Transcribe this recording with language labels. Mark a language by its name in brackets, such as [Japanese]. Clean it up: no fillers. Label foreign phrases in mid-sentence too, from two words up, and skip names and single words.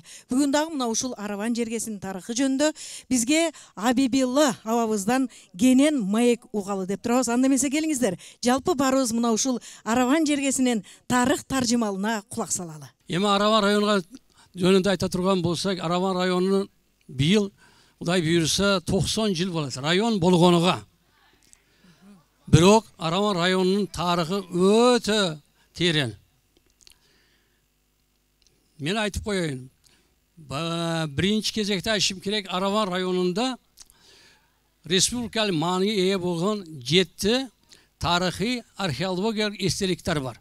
[Kyrgyz] Бүгүн дагы мына ушул Араван жергесинин тарыхы жөнүндө бизге Абибилла абабыздан кенен маек угалы деп турабыз. Анда эмесе келиңиздер, жалпы барыбыз мына ушул Араван жергесинин тарых таржымалына кулак салалы. Эми Араван районуна жөнүндө айта турган болсок, Араван районунун быйыл [Kazakh] Құдай бұйырса [Kyrgyz] 90 жыл болады район болгонуга. Бирок Араван районунун тарыхы өтө терең. Мен айтып коеюн. Биринчи кезекте айтышым керек, Араван районунда республикалык мааниге ээ болгон 7 тарыхый археологиялык эстеликтер бар.